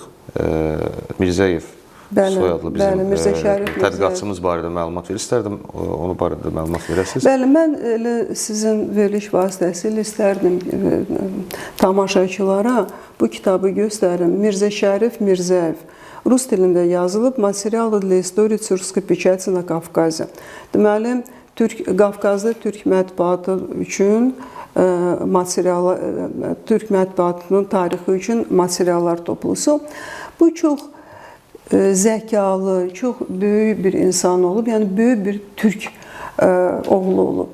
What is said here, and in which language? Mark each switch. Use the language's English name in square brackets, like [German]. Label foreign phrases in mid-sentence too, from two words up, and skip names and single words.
[Azerbaijani] Mirzəyev soyadlı bizim tədqiqatçımız barədə məlumat verir. İstərdim onu barədə məlumat verəsiniz. Bəli, mən elə sizin veriliş vasitəsilə istərdim tamaşaçılara bu kitabı göstərim. Mirzə Şərif Mirzəyev. Rus dilində yazılıb, materialı [Russian] для истории тюркской печати на Кавказе. [Azerbaijani] Deməli, Qafqazda türk mətbuatı üçün türk mətbuatının tarixi üçün materiallar toplusu. Bu çox zəkalı, çox böyük bir insan olub, yəni böyük bir türk oğlu olub.